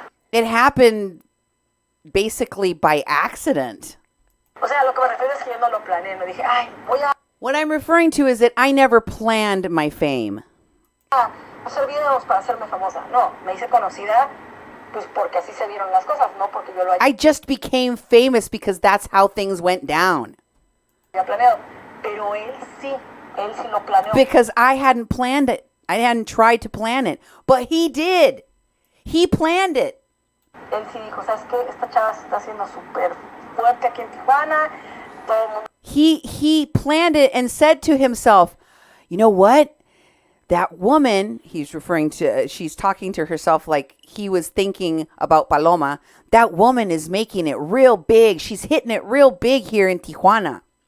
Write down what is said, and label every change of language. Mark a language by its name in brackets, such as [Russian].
[English] It happened basically by accident. [Spanish] O sea, lo que me refiero es que yo no lo planeé, no dije, voy a... [English] What I'm referring to is that I never planned my fame. [Spanish] Hacer videos para hacerme famosa. No, me hice conocida pues porque así se dieron las cosas, no porque yo lo haya... [English] I just became famous because that's how things went down. [Spanish] Planeado, pero él sí lo planeó. [English] Because I hadn't planned it. I hadn't tried to plan it. But he did. He planned it. [Spanish] Él sí dijo, ¿sabes qué? Esta chava se está haciendo súper fuerte aquí en Tijuana. Todo el mundo... [English] He planned it and said to himself, you know what? That woman, she's talking to herself like he was thinking about Paloma. That woman is making it real big. She's hitting it real big here in Tijuana.